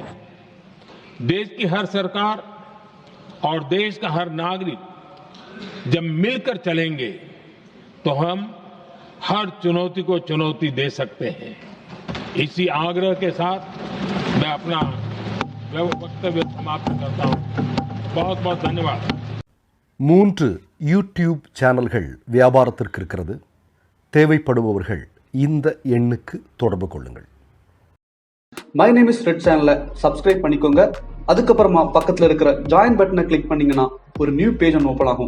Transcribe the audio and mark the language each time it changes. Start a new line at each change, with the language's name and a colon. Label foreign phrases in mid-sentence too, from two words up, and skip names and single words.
Hindi: देश की हर सरकार और देश का हर नागरिक जब मिलकर चलेंगे तो हम हर चुनौती को चुनौती दे सकते हैं. इसी आग्रह के साथ मैं अपना वक्तव्य समाप्त करता हूं. बहुत बहुत धन्यवाद.
Tamil: 3 யூடியூப் சேனல்கள் வியாபாரத்திற்கு இருக்கிறது. தேவைப்படுபவர்கள் இந்த எண்ணுக்கு தொடர்பு கொள்ளுங்கள். மை நேம் இஸ் ரெட் சேனலை சப்ஸ்கிரைப் பண்ணிக்கோங்க. அதுக்கப்புறமா பக்கத்தில் இருக்கிற
English: join button click
Tamil: பண்ணீங்கன்னா ஒரு
English: new page
Tamil: ஒன்று ஓப்பன் ஆகும்.